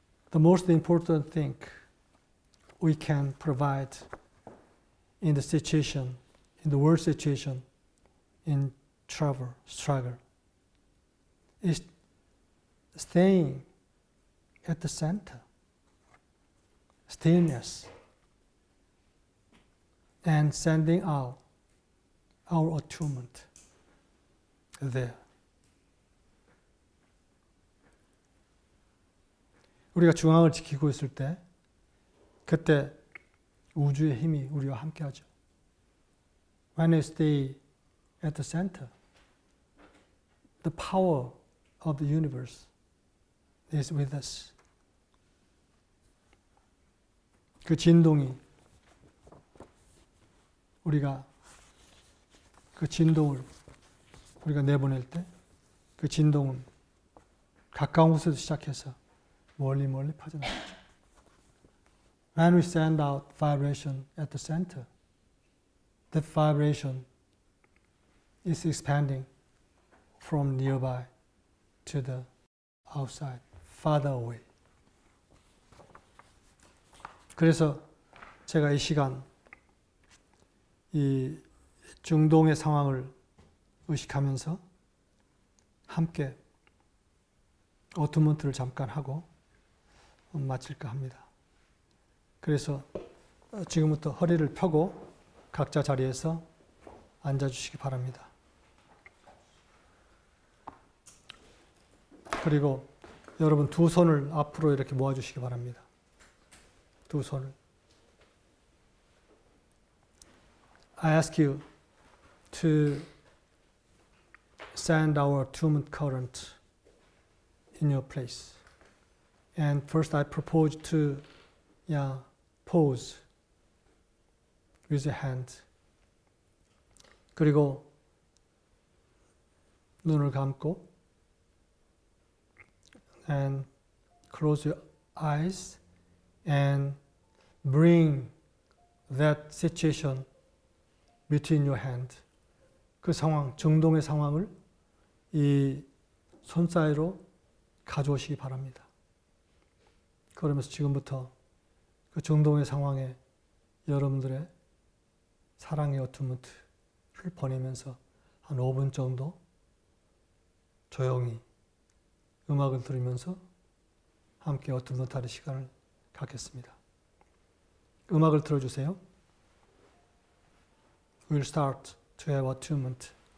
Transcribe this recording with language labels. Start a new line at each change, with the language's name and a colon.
English: The most important thing we can provide in the situation, in the world situation, in trouble, struggle, is staying at the center, stillness, and sending out our attunement there.
Korean: 우리가 중앙을 지키고 있을 때, 그때 우주의 힘이 우리와 함께하죠.
English: When we stay at the center, the power of the universe is with us.
Korean: 그 진동이 그 진동을 우리가 내보낼 때, 그 진동은 가까운 곳에서 시작해서 멀리 퍼져나가죠.
English: When we send out vibration at the center, that vibration is expanding from nearby to the outside, farther away.
Korean: 그래서 제가 이 시간 이 중동의 상황을 의식하면서 함께 어투먼트를 잠깐 하고 마칠까 합니다. 그래서 지금부터 허리를 펴고 각자 자리에서 앉아주시기 바랍니다. 그리고 여러분 두 손을 앞으로 이렇게 모아주시기 바랍니다. 두 손을.
English: I ask you to send our attunement current in your place. And first I propose to pose with your hand.
Korean: 그리고 눈을 감고
English: and close your eyes and bring that situation between your hand.
Korean: 그 상황, 중동의 상황을 이 손 사이로 가져오시기 바랍니다. 그러면서 지금부터 그 중동의 상황에 여러분들의 사랑의 어투먼트를 보내면서 한 5분 정도 조용히 음악을 들으면서 함께 어투먼트하는 시간을 갖겠습니다. 음악을 들어주세요.
English: We'll start to have attunement